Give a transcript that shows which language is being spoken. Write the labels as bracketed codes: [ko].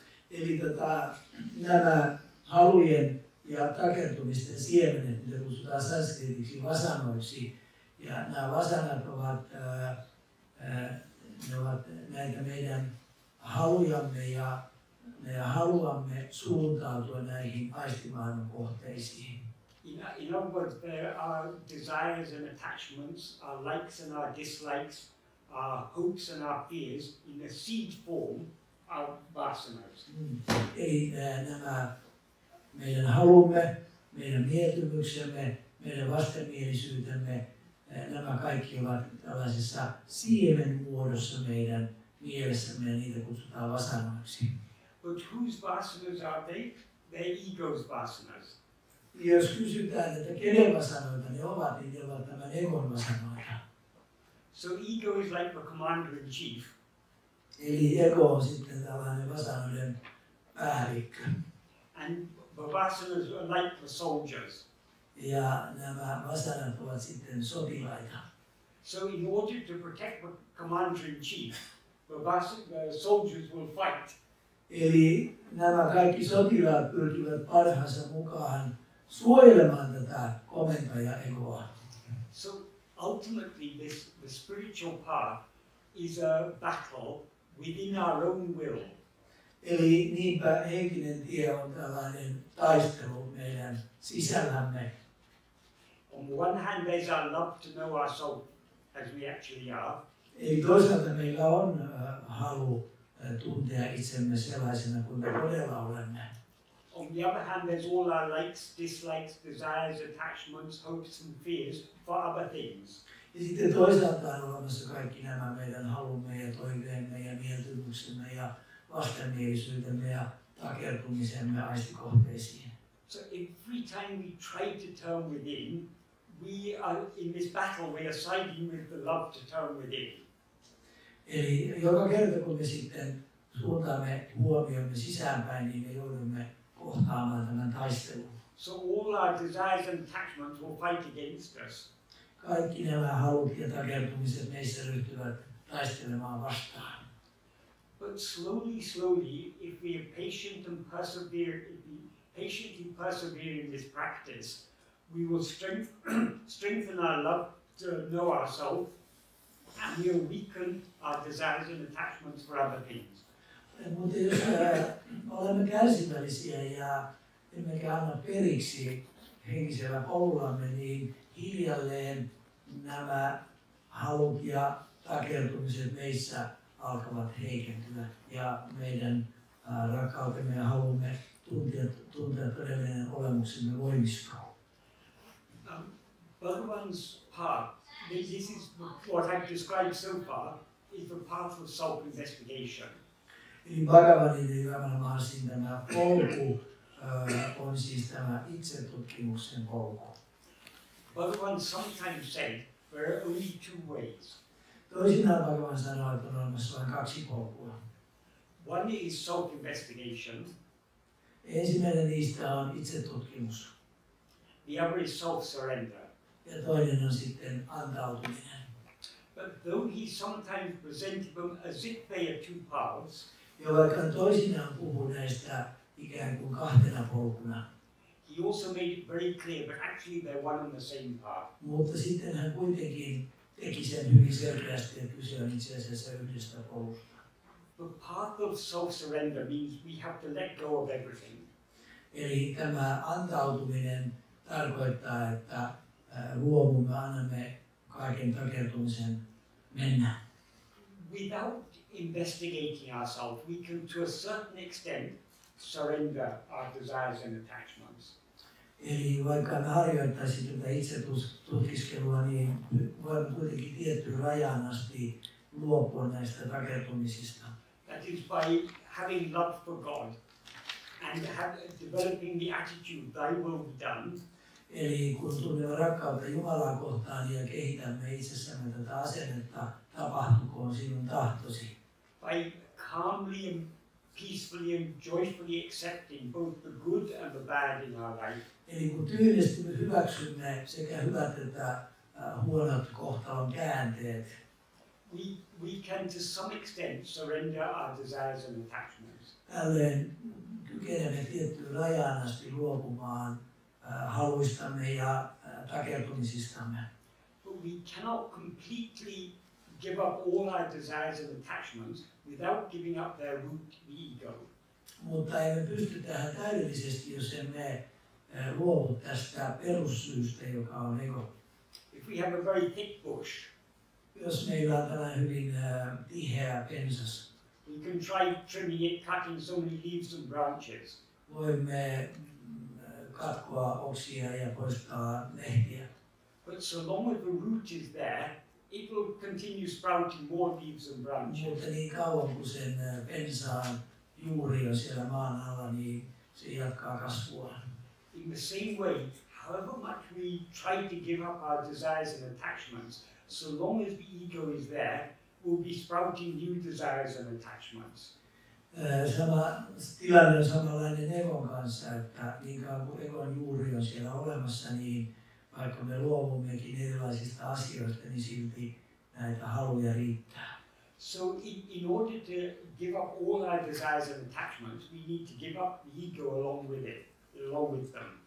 [fi] Eli nämä halujen ja takertumisten siemenet, mitä kutsutaan sanskritiksi vasanoiksi. Ja nämä vasanat ovat näitä meidän halujamme ja me haluamme suuntautua näihin aistimaailman kohteisiin. [en] In other words, there are desires and attachments, our likes and our dislikes, our hopes and our fears in a seed form are vasanas. [fi] Eli nämä meidän halumme, meidän mieltymyksemme, meidän vastenmielisyytemme, nämä kaikki ovat tällaisessa siemenmuodossa meidän mielessämme ja niitä kutsutaan vasanoiksi. [en] But whose vasanas are they? They're ego's vasanas. [fi] Jos kysytään, että kenen vasanoita ne ovat, niin ne ovat tämän egon vasanoita. [en] So ego is like the commander-in-chief. [fi] Eli ego on sitten tällainen vasanoiden päällikkö. [en] And the vasanas are like the soldiers. [fi] Ja nämä vasanat ovat sitten sotilaita. [en] So in order to protect the commander-in-chief, the soldiers will fight. [fi] Eli nämä kaikki sotilaat pyrkivät parhaansa mukaan suojelemaan tätä komentaja-egoa. [en] So ultimately the spiritual path is a battle within our own will. [fi] Eli niinpä henkinen tie on tällainen taistelu meidän sisällämme. [en] On one hand there's our love to know ourselves as we actually are. [fi] Eli toisaalta meillä on halu tuntea itsemme sellaisena kuin me todella olemme. [en] On the other hand there's all our likes, dislikes, desires, attachments, hopes and fears for other things. [fi] Ja sitten toisaalta on olemassa kaikki nämä meidän halumme ja toiveemme ja mieltymyksemme ja vastenmielisyytemme ja takertumisemme aistikohteisiin. [en] So every time we try to turn within, we are in this battle, we are siding with the love to turn within. [fi] Eli joka kerta kun me sitten suuntaamme huomiomme sisäänpäin, niin me joudumme kohtaamaan tämän taistelun. [en] So all our desires and attachments will fight against us. [fi] Kaikki nämä halut ja takertumiset meissä ryhtyvät taistelemaan vastaan. [en] But slowly, if we are patient and patiently persevere in this practice, we will strengthen our love to know ourselves, and we will weaken our desires and attachments for other things. [fi] Mutta jos olemme kärsivällisiä ja emmekä anna periksi henkisellä polullamme, niin hiljalleen nämä halut ja takertumiset meissä alkavat heikentyä ja meidän rakkautemme ja halumme tuntea todellinen olemuksemme voimistuu. [en] Bhagavan's path, this is what I've described so far, is the path of self-investigation. [fi] Eli Bhagavanin eli Nāṉ Ār tämä polku on siis tämä itsetutkimuksen polku. [en] Bhagavan sometimes said there are only two ways. [fi] Toisinaan Bhagavan sanoo, että on olemassa vain kaksi polkua. [en] One is self-investigation. [fi] Ensimmäinen niistä on itsetutkimus. [en] The other is self-surrender. [fi] Ja toinen on sitten antautuminen. [en] But though he sometimes presented them as if they are two paths, [fi] ja vaikka toisinaan puhuu näistä ikään kuin kahtena polkuna, [en] he also made it very clear that actually they're one and the same path. [fi] Mutta sitten hän kuitenkin teki sen hyvin selkeästi, että kyse on itse asiassa yhdestä polusta. [en] The path of self-surrender means we have to let go of everything. [fi] Eli tämä antautuminen tarkoittaa, että luovumme, annamme kaiken takertumisen mennä. [en] Without investigating ourselves, we can to a certain extent surrender our desires and attachments. [fi] Eli vaikka me harjoittaisimme tätä itsetutkiskelua, niin voimme kuitenkin tiettyyn rajaan asti luopua näistä takertumisista. [en] That is by having love for God and developing the attitude, thy will be done. [fi] Eli kun tunnemme rakkautta Jumalaa kohtaan ja kehitämme itsessämme tätä asennetta, tapahtukoon sinun tahtosi. [en] By calmly and peacefully and joyfully accepting both the good and the bad in our life. [fi] Eli kun tyynesti me hyväksymme sekä hyvät että huonot kohtalon käänteet, [en] we can to some extent surrender our desires and attachments. [fi] Tällöin kykenemme tiettyyn rajaan asti luopumaan haluistamme ja takertumisistamme. [en] But we cannot completely give up all our desires and attachments without giving up their root, the ego. [fi] Mutta emme pysty tähän täydellisesti, jos emme luovu tästä perussyystä, joka on ego. [en] If we have a very thick bush, [fi] jos meillä on tällainen hyvin tiheä pensas, [en] we can try trimming it, cutting so many leaves and branches. [fi] Voimme katkoa oksia ja poistaa lehtiä. [en] But so long as the root is there, it will continue sprouting more leaves and branches. [fi] Mutta niin kauan kuin sen pensaan juuri on siellä maan alla, niin se jatkaa kasvua. [en] In the same way, however much we try to give up our desires and attachments, so long as the ego is there, we'll be sprouting new desires and attachments. [fi] Sama tilanne on samanlainen egon kanssa, että niin kauan kuin egon juuri on siellä olemassa, niin vaikka me luovummekin erilaisista asioista, niin silti näitä haluja riittää. [en] So in order to give up all our desires and attachments, we need to give up the ego along with them.